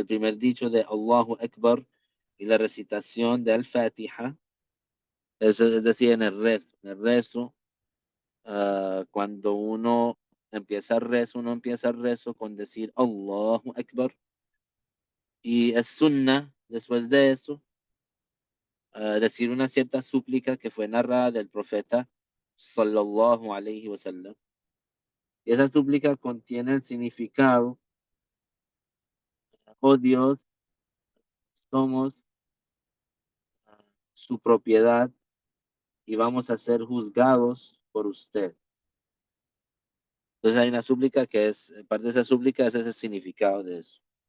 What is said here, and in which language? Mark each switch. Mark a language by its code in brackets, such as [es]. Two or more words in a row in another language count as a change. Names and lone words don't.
[es] primer dicho de [ar] الله أكبر [es] y la recitación de Al-Fatiha, es decir, en el rezo, cuando uno empieza el rezo con decir [ar] الله أكبر [es] y es sunnah después de eso, decir una cierta súplica que fue narrada del profeta [ar] صلى الله عليه وسلم. [es] Y esa súplica contiene el significado: oh Dios, somos su propiedad y vamos a ser juzgados por usted. Entonces hay una súplica que es, parte de esa súplica es ese significado de eso.